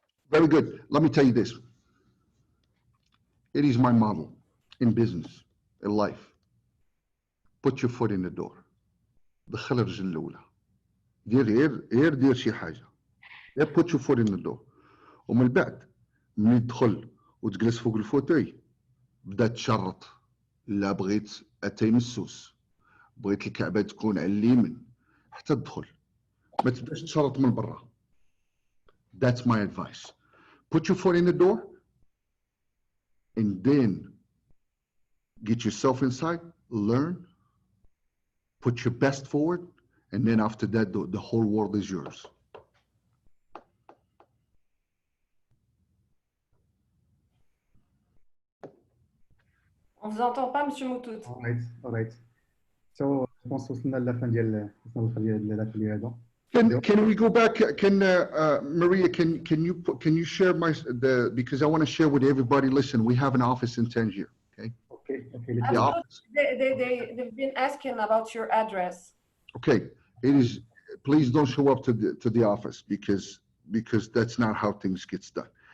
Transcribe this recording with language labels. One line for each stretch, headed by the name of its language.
English: Very good. Let me tell you this. It is my model in business, in life. Put your foot in the door.
Arabic: دخل الرجل الأولى. دير شي حاجة.
English: Put your foot in the door.
Arabic: ومن بعد من تدخل وتجلس فوق الفوتوي بدأ تشرط. لا بغيت أتين السوس، بغيت الكعبة تكون على اليمين حتى تدخل، ما تبداش تشرط من برا.
English: That's my advice. Put your foot in the door and then get yourself inside, learn, put your best forward, and then after that the whole world is yours.
French: On vous entend pas, Monsieur Moutout.
English: All right.
Arabic: So,
French: je pense
Arabic: وصلنا للفن ديال الاتelier هذا.
English: Can we go back? Can Maria? Can you share because I want to share with everybody. Listen, we have an office in Tangier. Okay. Okay. The office. They've been asking about your address. Okay. It is. Please don't show up to the office because that's not how things gets done.